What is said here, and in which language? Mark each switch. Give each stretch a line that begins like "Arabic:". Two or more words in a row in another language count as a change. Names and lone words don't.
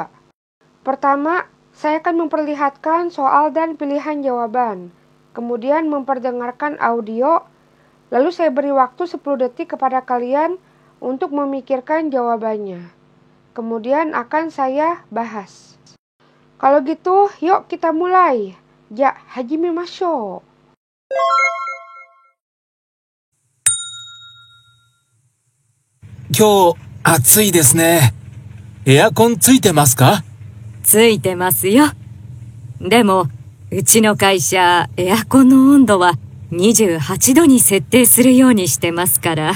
Indonesian: Pertama, saya akan memperlihatkan soal dan pilihan jawaban. Kemudian memperdengarkan audio. Lalu saya beri waktu 10 detik kepada kalian untuk memikirkan jawabannya. Kemudian akan saya bahas. Kalau gitu, yuk kita mulai.
Japanese: じゃ、始めましょう. 今日暑いですね。エアコンついてますか？ついてますよ。でも、うちの会社、エアコンの温度は28度に設定するようにしてますから。